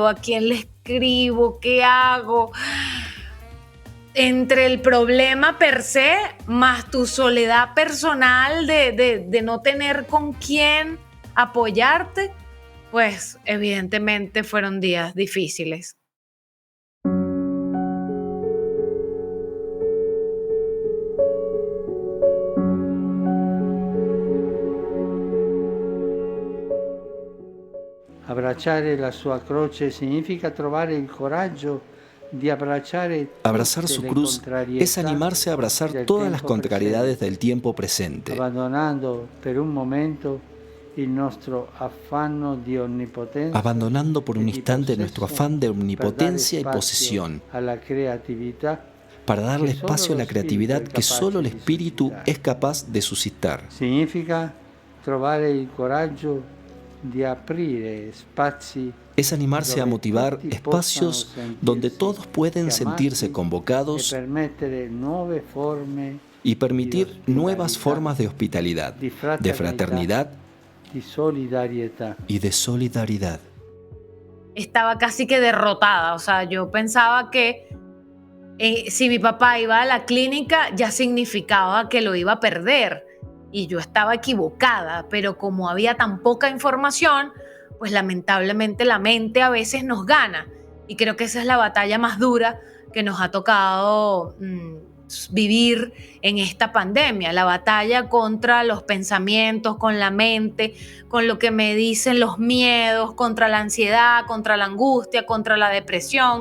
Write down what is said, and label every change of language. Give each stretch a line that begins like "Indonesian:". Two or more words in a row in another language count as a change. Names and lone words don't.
Spanish: ¿A quién le escribo? ¿Qué hago? Entre el problema per se, más tu soledad personal de no tener con quién apoyarte, pues evidentemente fueron días difíciles.
Italian: Abbracciare la sua croce significa trovare il coraggio di abbracciare
Spanish: Abrazar
Italian: tutte
Spanish: su
Italian: le
Spanish: cruz
Italian: contrarietà
Spanish: es animarse a abrazar
Italian: del
Spanish: todas las
Italian: tempo
Spanish: contrariedades
Italian: presente,
Spanish: del tiempo presente,
Italian: abbandonando per un momento il nostro affanno di onnipotenza,
Spanish: abandonando por un
Italian: e di
Spanish: instante nuestro
Italian: possesso
Spanish: afán de
Italian: per dare
Spanish: omnipotencia y
Italian: spazio
Spanish: posesión,
Italian: alla creatività
Spanish: para darle que solo espacio a
Italian: lo
Spanish: la creatividad
Italian: spirito è
Spanish: que solo el
Italian: capace di
Spanish: espíritu
Italian: suscitare.
Spanish: es capaz de suscitar.
Italian: Significa trovare il coraggio di aprire spazi
Spanish: Es animarse a
Italian: dove
Spanish: motivar
Italian: tutti
Spanish: espacios
Italian: possano sentirsi
Spanish: donde todos pueden sentirse
Italian: chiamati
Spanish: convocados
Italian: e permettere nuove forme
Spanish: y permitir
Italian: di
Spanish: nuevas
Italian: ospitalità,
Spanish: formas de hospitalidad, de fraternidad
Italian: di solidarietà.
Spanish: y de solidaridad. Estaba casi que derrotada, yo pensaba que si mi papá iba a la clínica ya significaba que lo iba a perder y yo estaba equivocada, pero como había tan poca información, pues lamentablemente la mente a veces nos gana y creo que esa es la batalla más dura que nos ha tocado vivir en esta pandemia, la batalla contra los pensamientos, con la mente, con lo que me dicen los miedos, contra la ansiedad, contra la angustia, contra la depresión.